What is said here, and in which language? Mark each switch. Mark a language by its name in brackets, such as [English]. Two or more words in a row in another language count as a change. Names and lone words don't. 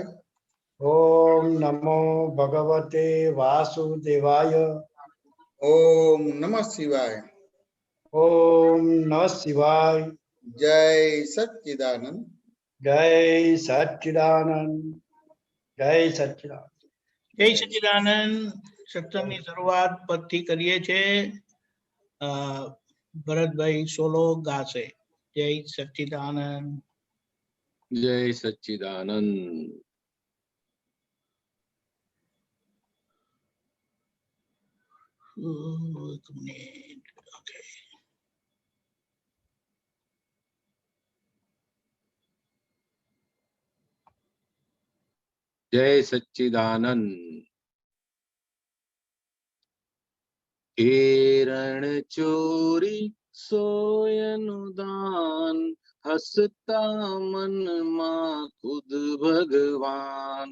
[Sanskrit] ओम नमो भगवते वासुदेवाय. ओम नमः शिवाय. ओम नमः शिवाय. जय सच्चिदानंद. जय सच्चिदानंद. जय सच्चिदानंद. जय सच्चिदानंद. [Gujarati] સત્સંગની શરૂઆત પદથી કરીએ છે. ભરતભાઈ સોલો ગાશે. [Sanskrit] जय सच्चिदानंद. जय सच्चिदानंद. [Gujarati] એક મિનિટ. ઓકે [Sanskrit] जय सच्चिदानंद. [Gujarati] હિરણ ચોરી સોયનુદાન હસતા મન માં ખુદ ભગવાન.